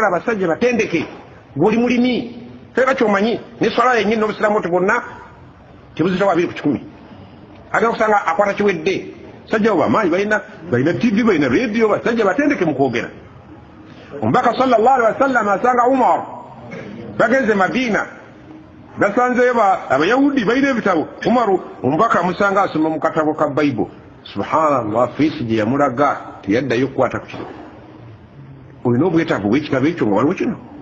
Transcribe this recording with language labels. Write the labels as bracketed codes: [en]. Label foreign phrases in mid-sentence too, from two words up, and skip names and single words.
[lg] abasajja batendeke ng'oli mulimi teba kyomanyi ne swala yennyini n'obusiraamu ti bonna tebuzitawo 2 ku 100 agenda kusanga akwata kiwedde sajja abo bamaanyi balina tv balina rediyo basajja batendeke mu kwogera omubaka [ar] صلى الله عليه وسلم [lg] asanga Umar bagenze Madina basanzeyo abayahudi balina ebitabo Umaru omubaka amusanga asoma mu katabo ka Bible subhanallah fiisi gye yamulaga teyaddayo okukwata ku kino olina obwetaavu bw'ekitabo ekyo nga waliwo kino